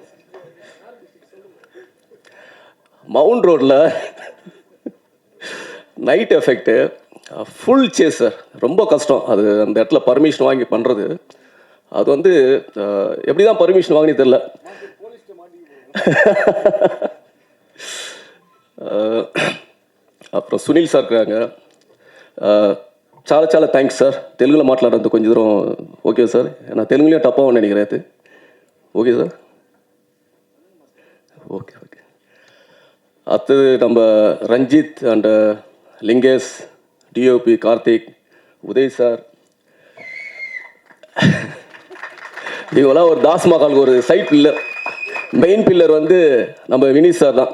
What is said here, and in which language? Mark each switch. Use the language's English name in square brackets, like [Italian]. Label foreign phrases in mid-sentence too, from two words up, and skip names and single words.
[Tamil] மவுண்ட் ரோடில் [English] night effect, full chase sir, [Tamil] ரொம்ப கஷ்டம். அது அந்த இடத்துல பர்மிஷன் வாங்கி பண்ணுறது. அது எப்படி தான் பர்மிஷன் வாங்கினே தெரில. அப்புறம் சுனில் சார் இருக்காங்க. [Telugu] చాలా [English] thanks sir. [Telugu] తెలుగులో మాట్లాడద్దు కొంచెం దూరం. [English] okay sir, [Tamil] நான் தெலுங்குலேயும் டப்பாக நினைக்கிறேன். அது [English] okay sir. [Tamil] ஓகே. அடுத்தது நம்ம ரஞ்சித் அண்ட் லிங்கேஷ், டிஓபி கார்த்திக், உதய் சார், இவங்களாம் ஒரு தாஸ்மஹாலுக்கு ஒரு [English] side pillar, main pillar [Tamil] நம்ம வினீத் சார் தான்.